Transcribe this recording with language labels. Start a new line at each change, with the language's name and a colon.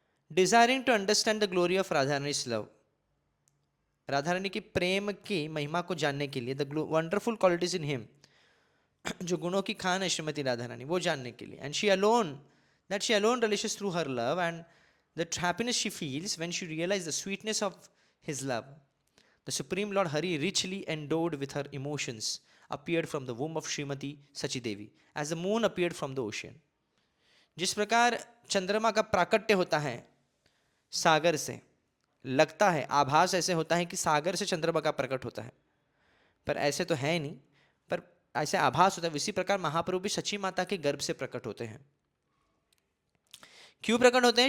English: desiring to understand the glory of Radha Rani's love,
Hindi: Radha Rani की प्रेम की महिमा को जानने के लिए,
English: the wonderful qualities in him,
Hindi: जो गुणों की खान है श्रीमती राधा रानी, वो जानने के लिए,
English: And she alone relishes through her love and the happiness she feels when she realize the sweetness of his love. The supreme lord Hari richly endowed with her emotions appeared from the womb of Srimati Sachi Devi as the moon appeared from the ocean।
Hindi: जिस प्रकार चंद्रमा का प्राकट्य होता है सागर से, लगता है आभास ऐसे होता है कि सागर से चंद्रमा का प्रकट होता है, पर ऐसे तो है नहीं, पर ऐसे आभास होता है। इसी प्रकार महाप्रभु भी सची माता के गर्भ से प्रकट होते हैं। क्यों प्रकट होते हैं?